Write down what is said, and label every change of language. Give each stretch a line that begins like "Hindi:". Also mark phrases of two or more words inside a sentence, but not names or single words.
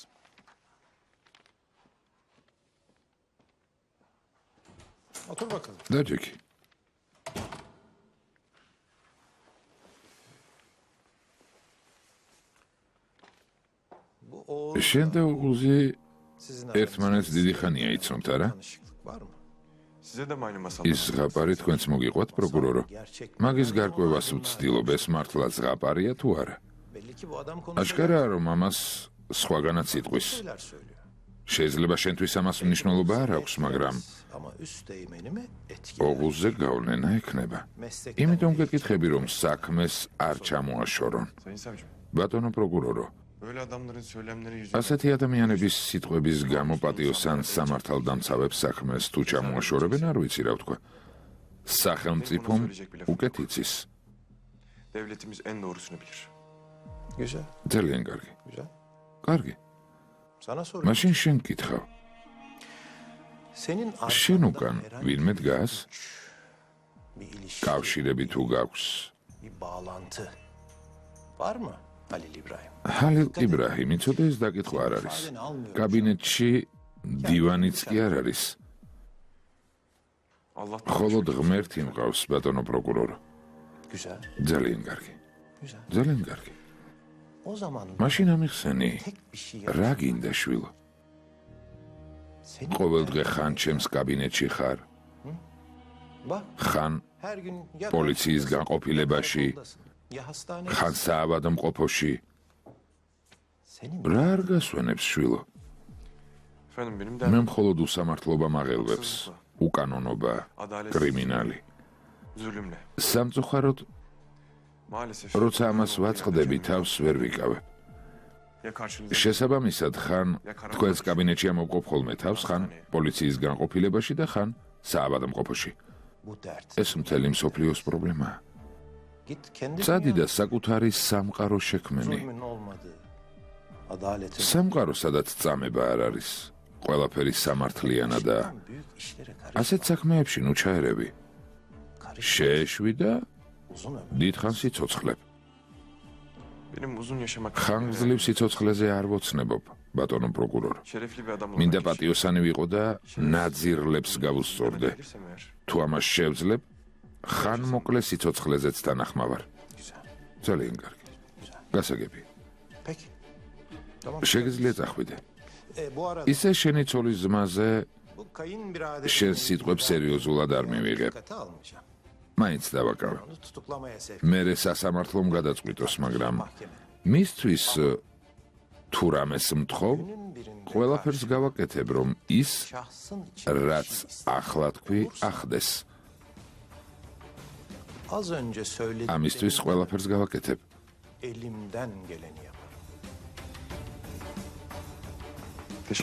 Georgian: დაჯექი. შენ და უღუზი ერთმანეთს დიდი ხანია იცნობთ, არა?
Turkish: Size de mi aynı masal?
Georgian: ის ზღაპარი თქვენც მოგიყვათ, პროკურორო? მაგის გარკვევას ვცდილობ, ეს მართლა ზღაპარია თუ არა? აშკარაა, რომ ამას სხვაგანაც იტყვის. შეიძლება შენთვის ამას მნიშვნელობა არ აქვს, მაგრამ ოღუზზე გავლენა ექნება. იმიტომ გეკითხები, რომ საქმეს არ ჩამოაშორონ.
Turkish: Sayın savcım,
Georgian: ბატონო პროკურორო,
Turkish: böyle adamların söylemleri yüzünden
Georgian: ასეთი ადამიანების სიტყვების გამო პატიოსან სამართალდამცავებს საქმეს თუ ჩამოაშორებენ, არ ვიცი რა ვთქვა. სახელმწიფომ უკეთ იცის.
Turkish: devletimiz en doğrusunu bilir. Güzel,
Georgian: ძალიან კარგი.
Turkish: güzel.
Georgian: კარგი.
Turkish: Sana soruyorum.
Georgian: მაშინ შენ გითხავ.
Turkish: Senin
Georgian: შენ
Turkish: arkanda
Georgian: უკან
Turkish: herhangi
Georgian: ვინმე დგას?
Turkish: bir ilişki,
Georgian: კავშირები თუ გაქვს?
Turkish: bir bağlantı var mı Halil İbrahim?
Georgian: ჰალილ იბრაჰიმი, ცოტა ეს დაკითხვა არ არის. კაბინეტში დივანიც კი არ არის.
Turkish: Allah'tan
Georgian: მხოლოდ ღმერთი მყავს, ბატონო პროკურორო.
Turkish: Güzel,
Georgian: ძალიან კარგი.
Turkish: güzel.
Georgian: ძალიან კარგი.
Turkish: O zaman
Georgian: მაშინ ამიხსენი,
Turkish: tek bir şey
Georgian: რა გინდა შვილო?
Turkish: Senin
Georgian: ყოველდღე ხან ჩემს კაბინეტში ხარ?
Turkish: bak
Georgian: ხან
Turkish: her gün ya
Georgian: პოლიციის
Turkish: karakoldasın,
Georgian: განყოფილებაში,
Turkish: ya karakoldasın, ya hastanede.
Georgian: ხან საავადმყოფოში.
Turkish: Senin
Georgian: რა არ გასვენებს შვილო?
Turkish: Efendim benim
Georgian: მე
Turkish: de
Georgian: მხოლოდ უსამართლობა მაღელვებს, უკანონობა, კრიმინალი.
Turkish: zulümle.
Georgian: სამწუხაროდ,
Turkish: Maalesef.
Georgian: როცა ამას ვაწყდები, თავს ვერ ვიკავებ.
Turkish: Ya karşınızda
Georgian: შესაბამისად, ხან თქვენს კაბინეტში ამოვყოფ ხოლმე თავს, ხან პოლიციის განყოფილებაში და ხან საავადმყოფოში.
Turkish: bu dert.
Georgian: ეს მთელი მსოფლიოს პრობლემაა.
Turkish: Git kendi
Georgian: წადი და
Turkish: dünyana,
Georgian: საკუთარი სამყარო შექმენი.
Turkish: zulmün olmadığı, adaletin
Georgian: სამყარო, სადაც წამება არ არის, ყველაფერი სამართლიანა და
Turkish: büyük işlere
Georgian: ასეთ საქმეებში ნუ ჩაერევი. შეეშვი და
Turkish: uzun ömür.
Georgian: დიდხანს იცოცხლებ.
Turkish: benim uzun yaşamak
Georgian: ხანგრძლივ სიცოცხლეზე არ ვოცნებობ, ბატონო პროკურორო.
Turkish: şerefli bir adam
Georgian: მინდა
Turkish: olarak
Georgian: პატიოსანი ვიყო და ნაძირლებს გავუსწორდე.
Turkish: yaşayabilirsem eğer.
Georgian: თუ ამას შევძლებ, ხან მოკლე სიცოცხლეზეც თანახმავარ.
Turkish: Güzel,
Georgian: ძალიან კარგი. გასაგები.
Turkish: peki. Tamam.
Georgian: შეგიძლია წახვიდე.
Turkish: Bu arada
Georgian: ისე შენი ცოლის ზმაზე
Turkish: bu kayınbiraderin
Georgian: შენ სიტყვებს სერიოზულად არ მივიღებ.
Turkish: dikkate almayacağım.
Georgian: მაინც დავაკავე.
Turkish: Onu tutuklamaya sevk
Georgian: მე სასამართლომ გადაწყვიტოს, მაგრამ
Turkish: mahkeme.
Georgian: მისთვის თუ რამეს მთხოვ,
Turkish: Günün birinde
Georgian: ყველაფერს გავაკეთებ, რომ ის
Turkish: şahsın için
Georgian: რაც ახლა თქვი, ახდეს.
Turkish: az önce söylediğim
Georgian: ამისთვის ყველაფერს გავაკეთებ.
Turkish: elimden geleni yaparım. Teşekkür